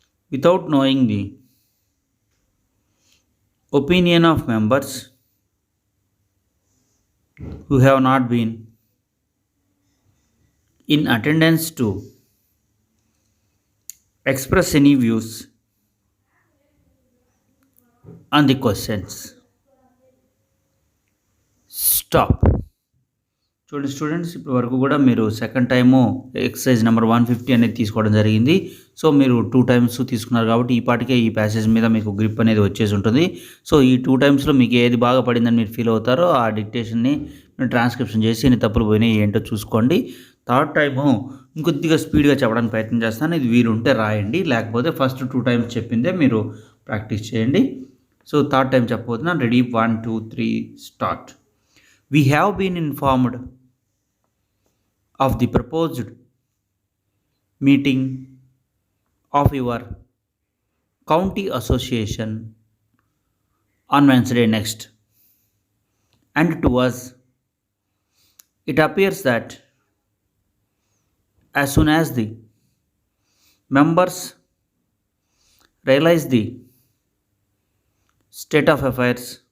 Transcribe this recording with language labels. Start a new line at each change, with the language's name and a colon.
English: without knowing the opinion of members who have not been in attendance to express any views on the questions. Stop.
Telugu: చూడండి students, ఇప్పటి వరకు కూడా మీరు second time exercise number 150 అనేది తీసుకోవడం జరిగింది. So మీరు 2 టైమ్స్ తీసుకున్నారు కాబట్టి ఈ పాటికే ఈ ప్యాసేజ్ మీద మీకు గ్రిప్ అనేది వచ్చేసి ఉంటుంది. సో ఈ 2 టైమ్స్లో మీకు ఏది బాగా పడిందని మీరు ఫీల్ అవుతారో ఆ డిక్టేషన్ని ట్రాన్స్క్రిప్షన్ చేసి ఎన్ని తప్పులు పోయినాయి ఏంటో చూసుకోండి. థర్డ్ టైము ఇంకొద్దిగా స్పీడ్గా చెప్పడానికి ప్రయత్నం చేస్తాను. ఇది వీలుంటే రాయండి, లేకపోతే ఫస్ట్ 2 టైమ్స్ చెప్పిందే మీరు ప్రాక్టీస్ చేయండి. సో థర్డ్ టైం చెప్పబోతున్నాను. Ready, 1 2 3 start.
English: We have been informed of the proposed meeting of your county association on Wednesday next, and to us it appears that as soon as the members realize the state of affairs,